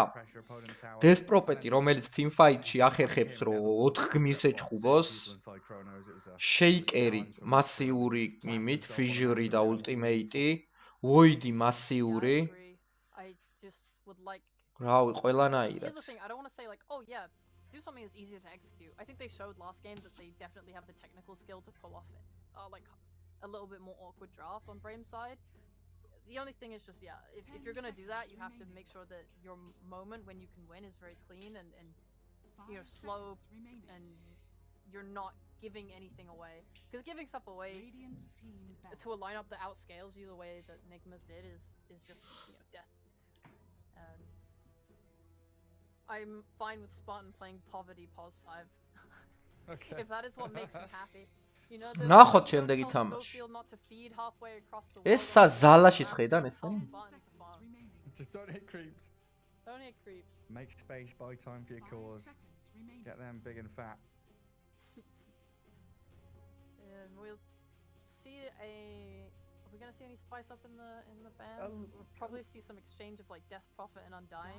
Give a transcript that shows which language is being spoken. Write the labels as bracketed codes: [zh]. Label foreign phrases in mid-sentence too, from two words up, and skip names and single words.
[ka] Death Prophet-ი, რომელიც [en] team fight- [ka] ში ახერხებს რომ 4 გმირს ეჩხუბოს. Shaker-ი, მასიური იმით, fissure-ი და ultimate-ი, void-ი მასიური. რავი, ყველანაირად. [en] Here's the thing, I don't want to say like, oh yeah, do something that's easier to execute. I think they showed last game that they definitely have the technical skill to pull off it. Like a little bit more awkward drafts on Brame's side. The only thing is just, yeah, if you're going to do that, you have to make sure that your moment when you can win is very clean and you know, slow, and you're not giving anything away. Because giving stuff away to a lineup that outscales you the way that Nigma's did is just, you know, death. I'm fine with Spartan playing Poverty Pos 5. Okay. If that is what makes you happy. You know, [ka] ნახოთ შემდეგი თამაში. ეს ზალაშის ხედან ეს არის? [en] Just don't hit creeps. Don't hit creeps. Make space, buy time for your cause. Get them big and fat. We'll see are we gonna see any spice up in the bands? We'll probably see some exchange of like Death Prophet and Undying.